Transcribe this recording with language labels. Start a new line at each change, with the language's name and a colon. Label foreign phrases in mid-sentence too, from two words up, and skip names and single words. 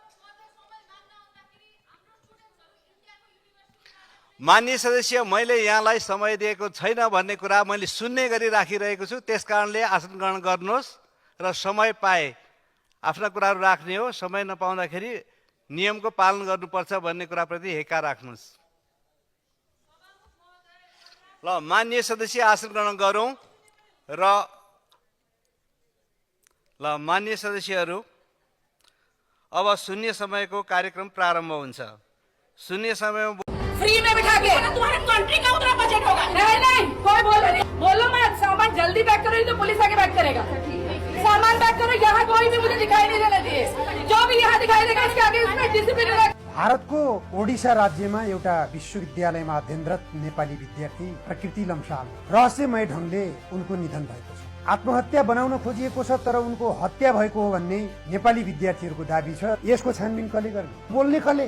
Nepali: मान्य सदस्य, मैले यहाँलाई समय दिएको छैन भन्ने कुरा मैले सुन्ने गरी राखिरहेको छु, त्यस कारणले आसन ग्रहण गर्नुहोस् र समय पाए आफ्ना कुराहरू राख्ने हो, समय नपाउँदाखेरि नियमको पालन गर्नुपर्छ भन्ने कुराप्रति हेका राख्नुहोस्। ल मान्य सदस्य आसन ग्रहण गरौँ। र ल मान्य सदस्यहरू, अब शून्य समयको कार्यक्रम प्रारम्भ हुन्छ। शून्य समयमा
Hindi: फ्री में बिठा के तुम्हारे कंट्री का उतना बजट होगा। नहीं कोई बोलो मत। सामान जल्दी पैक करो तो पुलिस आके पैक करेगा। सामान पैक करो, यहाँ कोई भी मुझे दिखाई नहीं देना चाहिए। जो भी यहाँ दिखाई देगा इसके आगे उसमें डिसिप्लिन होगा।
Nepali: भारतको ओडिसा राज्यमा एउटा विश्वविद्यालयमा अध्ययनरत नेपाली विद्यार्थी प्रकृति लम्साल रहस्यमय ढंगले उनको निधन भएको छ। आत्महत्या बनाउन खोजिएको छ, तर उनको हत्या भएको हो भन्ने नेपाली विद्यार्थीहरूको दाबी छ। यसको छानबिन कसले गर्ने? बोल्ने कसले?